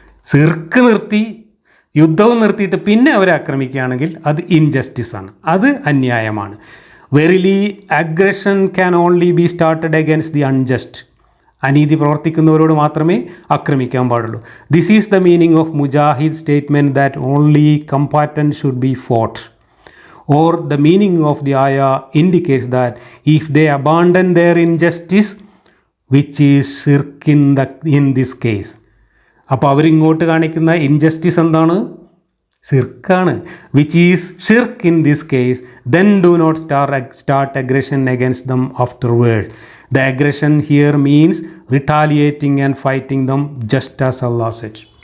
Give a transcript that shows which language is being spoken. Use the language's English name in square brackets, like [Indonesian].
[Malayalam] ശിർക്ക് നിർത്തി യുദ്ധവും നിർത്തിയിട്ട് പിന്നെ അവരെ ആക്രമിക്കുകയാണെങ്കിൽ അത് ഇൻജസ്റ്റിസാണ്, അത് അന്യായമാണ്. [English] Verily aggression can only be started against the unjust. [Malayalam] അനീതി പ്രവർത്തിക്കുന്നവരോട് മാത്രമേ ആക്രമിക്കാൻ പാടുള്ളൂ. [English] This is the meaning of Mujahid statement that only combatant should be fought. Or the meaning of the ayah indicates that if they abandon their injustice, which is shirk in this case. [Malayalam] അപ്പോൾ അവരിങ്ങോട്ട് കാണിക്കുന്ന injustice എന്താണ്? ഷിർക്കാണ്. [English] Which is shirk in this case, then do not start aggression against them afterward. The aggression here means retaliating and fighting them just as Allah said.